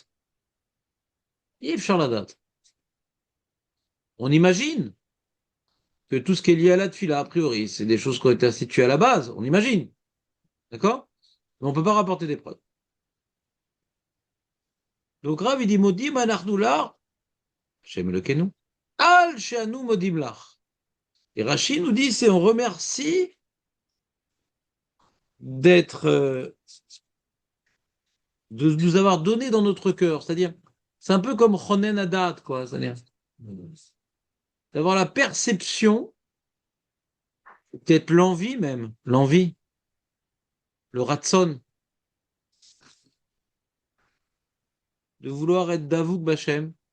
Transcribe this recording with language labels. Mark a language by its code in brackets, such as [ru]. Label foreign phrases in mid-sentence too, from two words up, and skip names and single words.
[fr] Et réfléchir la date. On imagine que tout ce qui est lié à la tefila, a priori, c'est des choses qui ont été instituées à la base. On imagine. D'accord? Mais on ne peut pas rapporter des preuves. Donc Rav, il dit [he] מודים אנחנו לך שם אלוקינו על שאנו מודים לך. [fr] Et Rashi nous dit, c'est on remercie d'être, de nous avoir donné dans notre cœur. C'est-à-dire, c'est un peu comme [he] חונן הדעת, [fr] quoi. C'est-à-dire, d'avoir la perception, peut-être l'envie même, l'envie, le ratson, de vouloir être [he] דבוק בשם.